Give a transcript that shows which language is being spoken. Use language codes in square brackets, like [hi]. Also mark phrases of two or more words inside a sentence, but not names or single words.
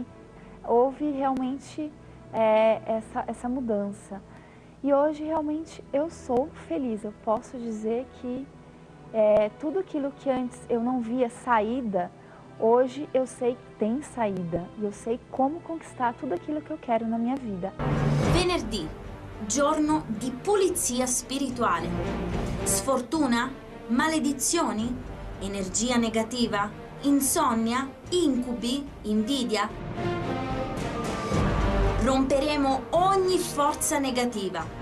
[pt] Houve realmente essa mudança. E hoje realmente eu sou feliz. Eu posso dizer que tudo aquilo que antes eu não via saída, hoje eu sei que tem saída. E eu sei como conquistar tudo aquilo que eu quero na minha vida. [it] Venerdì, giorno di pulizia spirituale. Sfortuna? Maledizioni? Energia negativa? Insonnia? Incubi? Invidia? Romperemo ogni forza negativa.